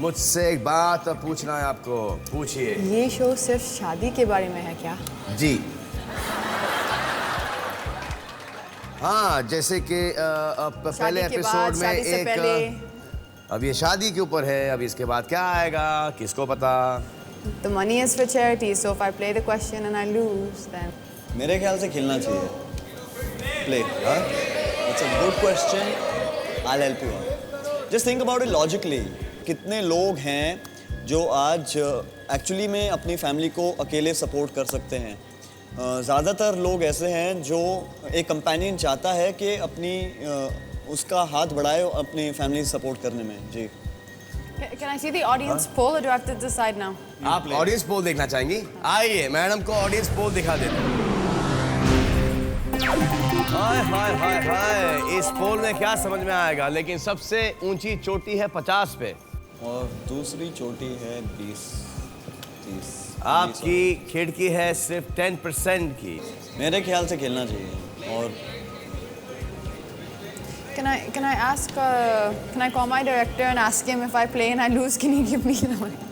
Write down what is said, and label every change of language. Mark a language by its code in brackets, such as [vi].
[hi] मुझसे एक बात पूछना है आपको, पूछिए। ये शो सिर्फ शादी के बारे में है क्या? जी हाँ, जैसे कि पहले शादी के एपिसोड बाद, में शादी से पहले। अब ये शादी के ऊपर है, अब इसके बाद क्या आएगा किसको पता। [en] The money is for charity, so if I play the question and I lose, then [hi] मेरे ख्याल से खेलना चाहिए। [en] Play. It's a good question. I help you out. Just think about it logically. [hi] कितने लोग हैं जो आज एक्चुअली में अपनी फैमिली को अकेले सपोर्ट कर सकते हैं? ज़्यादातर लोग ऐसे हैं जो एक कंपेनियन चाहता है कि अपनी उसका हाथ बढ़ाए अपनी फैमिली सपोर्ट करने में। जी। [en] can I see the audience poll or do I have to decide now? [hi] आप ऑडियंस पोल देखना चाहेंगी? आइए मैडम को ऑडियंस पोल दिखा देते हैं। हाय हाय हाय हाय, इस पोल में क्या समझ में आएगा, लेकिन सबसे ऊंची चोटी है 50 पे और दूसरी चोटी है 20-30। आपकी खिड़की है सिर्फ 10% की। मेरे ख्याल से खेलना चाहिए। और [en] Can I ask? Can I call my director and ask him if I play and I lose, can he give me the money?